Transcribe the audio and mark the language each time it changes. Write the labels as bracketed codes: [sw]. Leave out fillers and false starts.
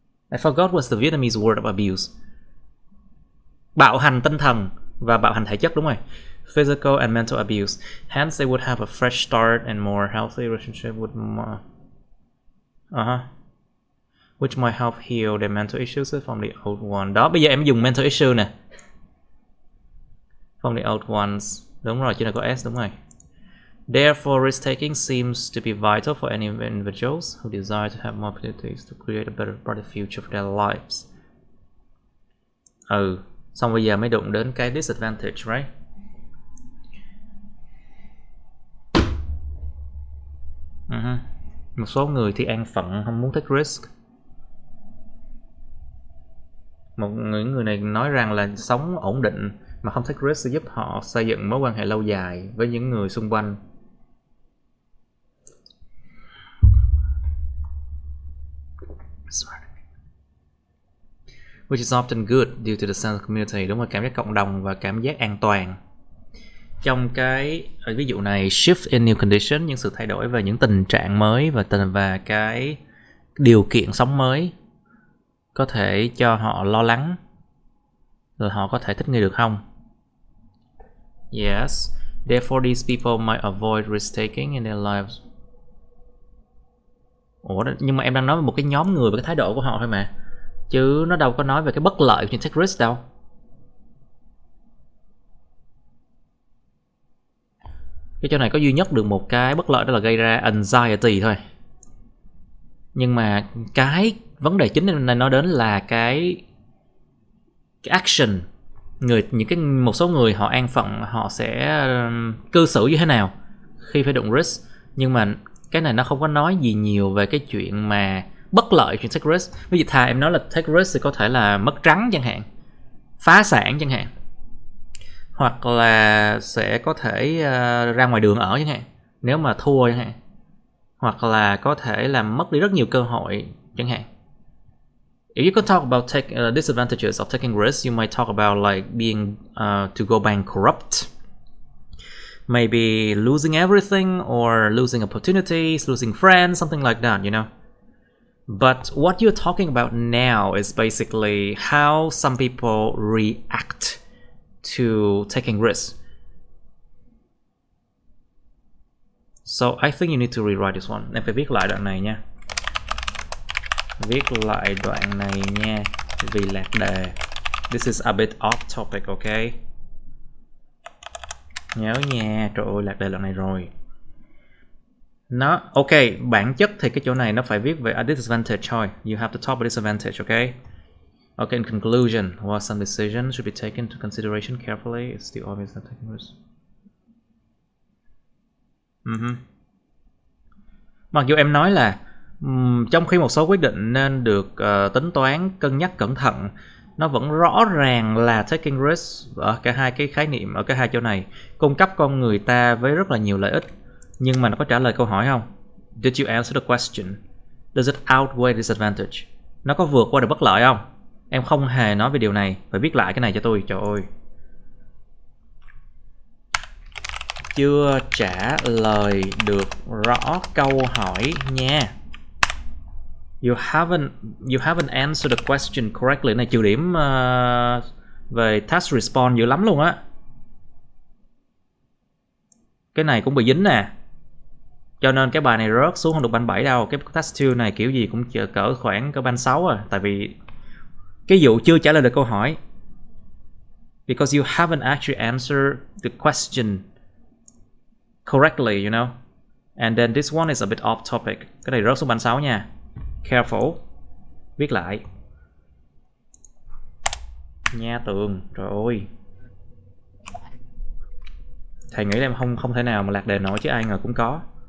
[en] I forgot what's the Vietnamese word of abuse. [vi] Bạo hành tinh thần và bạo hành thể chất, đúng rồi. [en] Physical and mental abuse. Hence they would have a fresh start and more healthy relationship with more, which might help heal their mental issues from the old one. [vi] Đó, bây giờ em dùng mental issue nè. [en] From the old ones. [vi] Đúng rồi, chứ là có S, đúng rồi. [en] Therefore, risk-taking seems to be vital for any individuals who desire to have more opportunities to create a better future for their lives. [vi] Xong bây giờ mới đụng đến cái disadvantage, [en] right? [vi] Một số người thì an phận, không muốn take risk. Một người này nói rằng là sống ổn định mà không take risk sẽ giúp họ xây dựng mối quan hệ lâu dài với những người xung quanh. [en] Which is often good due to the sense of community. [vi] Đúng là cảm giác cộng đồng và cảm giác an toàn. Trong cái ví dụ này, [en] shift in new condition, [vi] những sự thay đổi về những tình trạng mới và cái điều kiện sống mới có thể cho họ lo lắng là họ có thể thích nghi được không. [en] Yes, therefore these people might avoid risk taking in their lives. [vi] Ủa, nhưng mà em đang nói về một cái nhóm người và cái thái độ của họ thôi mà, chứ nó đâu có nói về cái bất lợi của take risk đâu. Cái chỗ này có duy nhất được một cái bất lợi, đó là gây ra anxiety thôi. Nhưng mà cái vấn đề chính này nói đến là cái action. Một số người họ an phận, họ sẽ cư xử như thế nào khi phải đụng risk. Nhưng mà cái này nó không có nói gì nhiều về cái chuyện mà bất lợi chuyện take risk. Ví dụ thà em nói là take risk thì có thể là mất trắng chẳng hạn, phá sản chẳng hạn, hoặc là sẽ có thể ra ngoài đường ở chẳng hạn nếu mà thua chẳng hạn, hoặc là có thể làm mất đi rất nhiều cơ hội chẳng hạn. [en] If you could talk about disadvantages of taking risks, you might talk about like being to go bankrupt, maybe losing everything or losing opportunities, losing friends, something like that, you know. But what you're talking about now is basically how some people react to taking risks. So I think you need to rewrite this one. [vi] Em phải viết lại đoạn này nha. Viết lại đoạn này nha, vì lạc đề. [en] This is a bit off topic, okay? [vi] Nhớ nha, trời ơi lạc đề đoạn này rồi. Nó, ok, bản chất thì cái chỗ này nó phải viết về [en] a disadvantage [vi] thôi. [en] You have to talk about disadvantage, okay? Okay, in conclusion, while some decisions should be taken into consideration carefully, it's still obvious that taking risks. [vi] Mặc dù em nói là trong khi một số quyết định nên được tính toán, cân nhắc cẩn thận, nó vẫn rõ ràng là taking risk ở cả hai cái khái niệm, ở cả hai chỗ này cung cấp con người ta với rất là nhiều lợi ích. Nhưng mà nó có trả lời câu hỏi không? [en] Did you answer the question? Does it outweigh disadvantage? [vi] Nó có vượt qua được bất lợi không? Em không hề nói về điều này. Phải viết lại cái này cho tôi, trời ơi. Chưa trả lời được rõ câu hỏi nha. [en] You haven't answered the question correctly. [vi] Này trừ điểm về task response dữ lắm luôn á. Cái này cũng bị dính nè. Cho nên cái bài này rớt xuống không được band 7 đâu. Cái task 2 này kiểu gì cũng cỡ khoảng cỡ band 6 à. Tại vì cái vụ chưa trả lời được câu hỏi. [en] Because you haven't actually answered the question correctly, you know. And then this one is a bit off topic. [vi] Cái này rớt xuống band 6 nha. [en] Careful. [vi] Viết lại. Nha Tường, trời ơi. Thầy nghĩ là em không thể nào mà lạc đề nổi chứ ai ngờ cũng có.